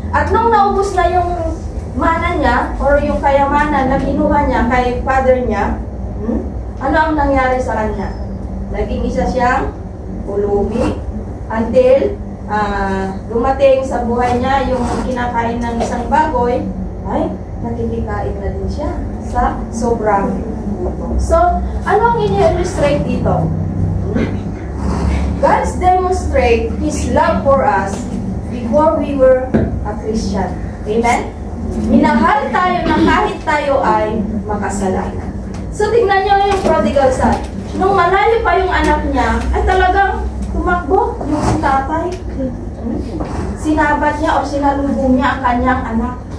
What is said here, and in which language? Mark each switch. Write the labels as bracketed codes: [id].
[tl] At nung naubos na yung mana niya or yung kayamanan na kinuha niya kay father niya, ano ang nangyari sa kanya? Naging isa siyang ulubi until dumating sa buhay niya yung kinakain ng isang baboy, ay nakikikain na din siya sa sobrang gutom. So, ano ang ini-illustrate dito? [en] God's demonstrate His love for us before we were a Christian. Amen? [tl] Minahal tayo na kahit tayo ay makasalanan. So, tignan nyo yung prodigal son. Nung malayo pa yung anak niya, ay talagang tumakbo yung si tatay. Sinabat niya o sinalubong niya ang kanyang anak.